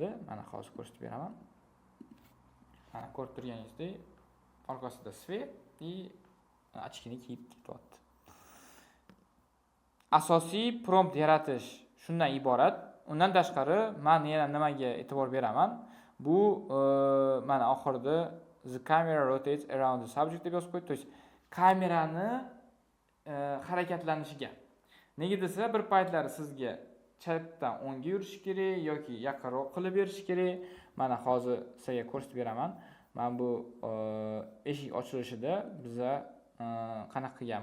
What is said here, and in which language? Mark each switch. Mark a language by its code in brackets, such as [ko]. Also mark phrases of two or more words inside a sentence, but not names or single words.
[uz] Mana hozir ko'rsatib beraman. Mana ko'rib turganingizdek, orqasida svet va ochkini kiyib ketyapti. Asosiy prompt yaratish shundan iborat. Undan tashqari, men yana nimaga e'tibor beraman? Bu mana oxirida [en] the camera rotates around the subject [uz] deb yozib qo'ydi. Kamerani harakatlanishiga. Nega desa, bir paytlari sizga chapdan o'ngga yurish kerak yoki yaqinroq qilib berish kerak. Mana hozir sizga ko'rsatib beraman. Mana bu eshik ochilishida biza qanaqa qilganmiz?